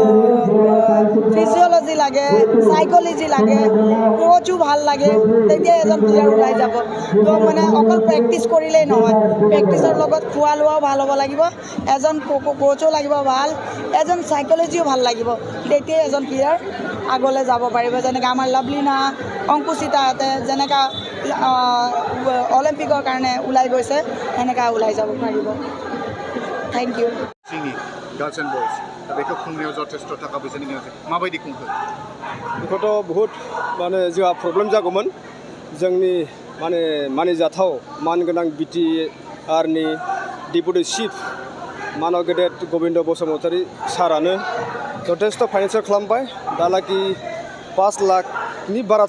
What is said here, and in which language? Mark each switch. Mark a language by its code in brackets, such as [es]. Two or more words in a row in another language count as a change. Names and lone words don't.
[as] ফিজিঅ'লজি লাগে চাইক'লজি লাগে কোচো ভাল লাগে তেতিয়া এজন প্লেয়াৰ ওলাই যাব তো মানে অকল প্ৰেক্টিচ কৰিলেই নহয় প্ৰেক্টিচৰ লগত খোৱা লোৱাও ভাল হ'ব লাগিব এজন কোচো লাগিব ভাল এজন চাইক'লজিও ভাল লাগিব তেতিয়াই এজন প্লেয়াৰ আগলৈ যাব পাৰিব যেনেকৈ আমাৰ লাভলীনা অংকুচিতাহঁতে যেনেকৈ অলিম্পিকৰ কাৰণে ওলাই গৈছে সেনেকৈ ওলাই যাব পাৰিব [en] thank you girls and boys [brx] बेखौ खुंनायाव जथेस्थ थाखा फैसानि गोनांथि माबायदि खुंखो बेखौथ' बहुद माने जोंहा प्रब्लेम जागौमोन जोंनि मानिजाथाव मानगोनां बिटिआरनि डेपुटि चिफ मानव गेदेर गबिन्द बसुमतारी सारानो जथेस्थ फाइनेन्सियेल खालामबाय दालागि 5 लाखनि बारा